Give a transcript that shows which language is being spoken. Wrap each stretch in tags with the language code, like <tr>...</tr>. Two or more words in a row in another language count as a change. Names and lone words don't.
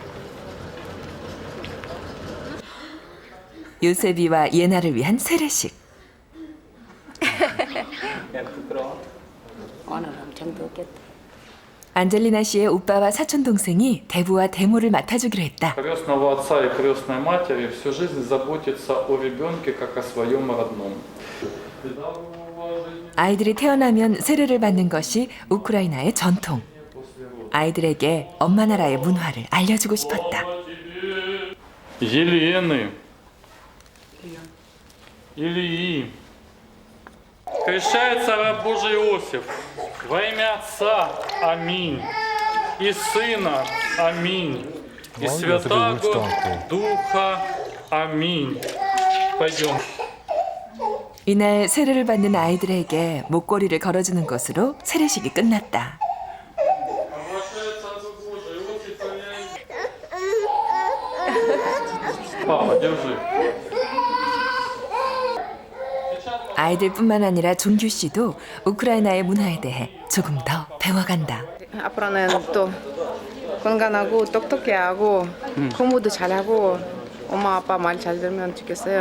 <ko>요셉이와 예나를 위한 세례식. 오늘 엄청 덥겠다. 안젤리나 씨의 오빠와 사촌 동생이 대부와 대모를 맡아주기로 했다.</ko> <ru>Крестного отца и крестной матери всю жизнь заботиться о ребенке как о своем родном.</ru> <ko>아이들이 태어나면 세례를 받는 것이 우크라이나의 전통. 아이들에게 엄마 나라의 문화를 알려주고 싶었다.</ko> <ru>Елены, Ильи, крещается раб Божий Иосиф во имя Отца, аминь, и Сына, аминь, и Святаго Духа, аминь. Пойдем.</ru> <ko>이날 세례를 받는 아이들에게 목걸이를 걸어주는 것으로 세례식이 끝났다.</ko> <ru>Папа, держи.</ru> <ko>아이들뿐만 아니라 종규 씨도 우크라이나의 문화에 대해 조금 더 배워간다. 앞으로는 또 건강하고 똑똑해하고 공부도 잘하고 엄마 아빠 말 잘 들으면 좋겠어요.</ko>